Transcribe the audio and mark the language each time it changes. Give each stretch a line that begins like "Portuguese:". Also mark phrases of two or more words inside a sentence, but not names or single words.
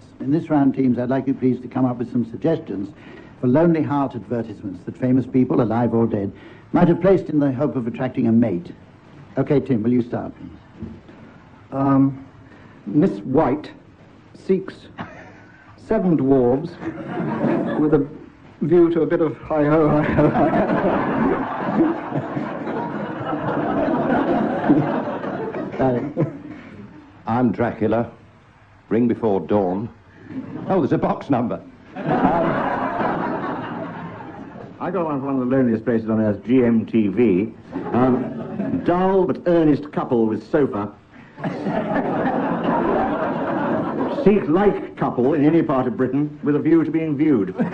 English: In this round, teams, I'd like you please to come up with some suggestions for lonely heart advertisements that famous people, alive or dead, might have placed in the hope of attracting a mate. Okay, Tim, will you start? Miss White seeks 7 dwarves with a view to a bit of hi-ho, hi-ho, hi-ho. I'm Dracula. Ring before dawn. Oh, there's a box number. I got one from one of the loneliest places on earth, GMTV. Dull but earnest couple with sofa. Seek like couple in any part of Britain with a view to being viewed.